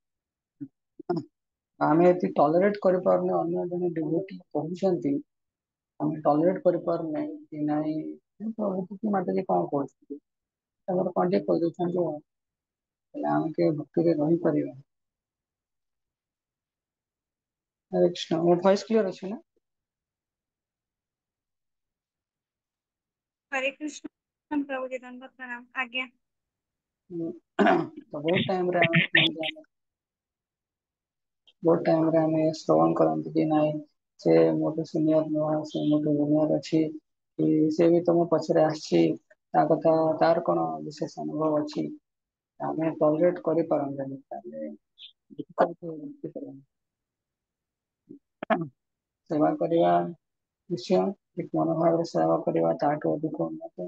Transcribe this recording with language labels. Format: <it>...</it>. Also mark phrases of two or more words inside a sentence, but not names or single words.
<or>ଆମେ ଏଠି ଟଲରେଟ କରିପାରୁନେ, ଅନ୍ୟ ଜଣେ ଡିଭୋଟି କହୁଛନ୍ତି, ଆମେ ଟଲରେଟ କରିପାରୁନେ କି ନାଇଁ, ପ୍ରଭୁ ମାତାଜୀ କଣ କହୁଛନ୍ତି, ତାଙ୍କର କଣ ଟିକେ କହିଦଉଛନ୍ତି ଆଉ, ହେଲେ ଆମେ ଟିକେ ଭକ୍ତିରେ ରହିପାରିବା। ହରେ କୃଷ୍ଣ। ମୋ</or> <en>voice clear</en> <or>ଅଛି ନା?</or> <hi>हरे कृष्ण प्रभु जी दंडवत प्रणाम आज्ञा।</hi> <or>ତ ବହୁତ ଟାଇମରେ ଆମେ ଶ୍ରବଣ କରନ୍ତି କି ନାଇଁ, ସେ ମୋଠୁ ସିନିୟର ନୁହଁ, ସେ ମୋଠୁ ଜୁନିୟର ଅଛି, କି ସେ ବି ତମ ପଛରେ ଆସିଛି, ତା କଥା ତାର କଣ ବିଶେଷ ଅନୁଭବ ଅଛି, ଆମେ ଟଲରେଟ କରିପାରନ୍ତେନି, ତାହେଲେ ସେବା କରିବା ନିଶ୍ଚୟ, ଠିକ ମନୋଭାବରେ ସେବା କରିବା, ତାଠୁ ଅଧିକ ଉନ୍ନତ।</or>